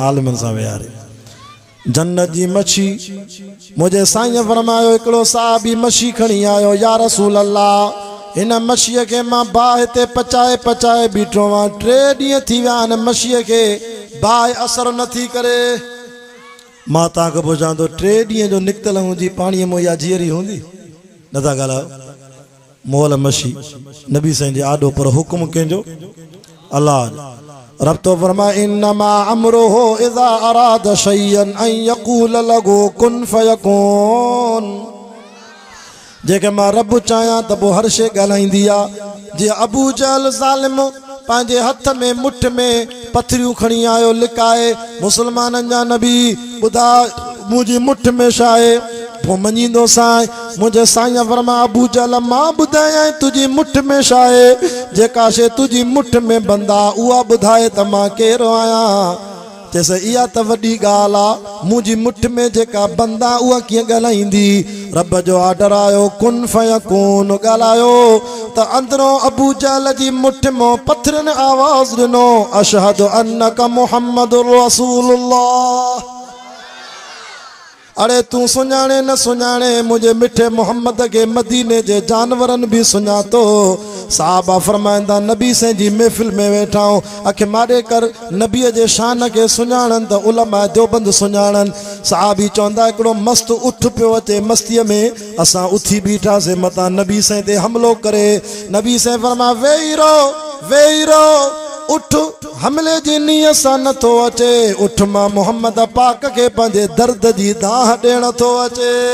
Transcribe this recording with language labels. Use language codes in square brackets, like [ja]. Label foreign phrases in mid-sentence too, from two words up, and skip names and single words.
[sd] आलिमनि सां विहारे जन्नत जी मच्छी मुंहिंजे साईं फरमायो हिकिड़ो साहबी मच्छी खणी आयो [ar] يا رسول الله [sd] हिन मच्छीअ खे मां बाहि ते पचाए बीठो आहियां 3 ॾींहं थी विया आहिनि मच्छीअ खे बाहि असर नथी करे मां तव्हांखे पुछां थो 3 ॾींहं जो निकितल हूंदी पाणीअ में या जीअरी हूंदी नथा ॻाल्हायो मोल मच्छी नबी साईं जे आॾो पर हुकुम कंहिंजो अल्लाह रब तो फरमा [ar] إنما أمره إذا أراد شيئا أن يقول له كن فيكون [sd] जेके मां रब चाहियां त पोइ हर शइ ॻाल्हाईंदी आहे जीअं अबू जहल ज़ालिम पंहिंजे हथ में मुठ में पथरियूं खणी आयो लिकाए मुसलमाननि जा नबी ॿुधा मुंहिंजी मुठ में छा आहे पोइ मञींदो साईं मुंहिंजे साईं फरमा अबू जहल मां ॿुधायां तुंहिंजी मुठ में छा आहे जेका शइ तुंहिंजी मुठ में बंदा उहा ॿुधाए त मां केरु आहियां चइसि इहा त वॾी ॻाल्हि आहे मुंहिंजी मुठ में जेका बंदा उहा कीअं ॻाल्हाईंदी रब जो ऑर्डर आयो [ar] كن فيكون [sd] ॻाल्हायो त अंदरों अबू जहल जी मुठ में पथरनि आवाज़ ॾिनो [ar] أشهد أنك محمد رسول الله [sd] अरे तू सुञाणे न सुञाणे मुंहिंजे मिठे मोहम्मद के मदीने जे जानवरनि भी सुञातो साहबा फरमाईंदा नबी साईं जी महफ़िल में वेठा अखे मारे कर नबीअ जे शान के सुञाणनि त उलमा देवबंद सुञाणनि साहबी चवंदा हिकिड़ो मस्त उठ पियो अचे मस्तीअ में असां उथी बीठासीं मतां नबी साईं ते हमलो करे नबी साईं फरमा वेही रहो उठ हमले जी नीयत सां नथो अचे उठ मां मोहम्मद पाक के पंहिंजे दर्द जी दाह ॾियण थो अचे